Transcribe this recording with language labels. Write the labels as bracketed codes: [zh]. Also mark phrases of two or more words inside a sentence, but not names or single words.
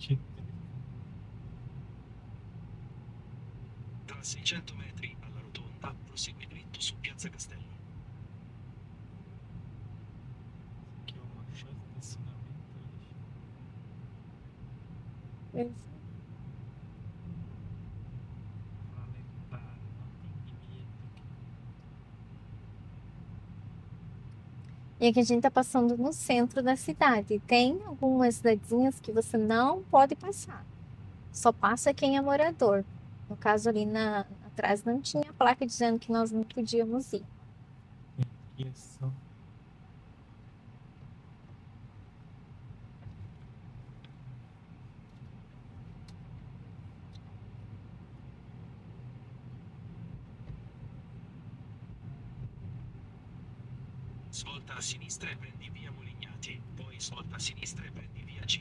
[it] Tra 600 metri alla rotonda, prosegui dritto su piazza Castello. [pt] Que é uma estacionamento. Pra lembrar, não tem medo. E aqui a gente tá passando no centro da cidade. Tem algumas cidadezinhas que você não pode passar. Só passa quem é morador. No caso ali atrás não tinha placa dizendo que nós não podíamos ir. Isso. [it] Svolta a sinistra e prendi via Molignati, poi svolta a sinistra e prendi via G.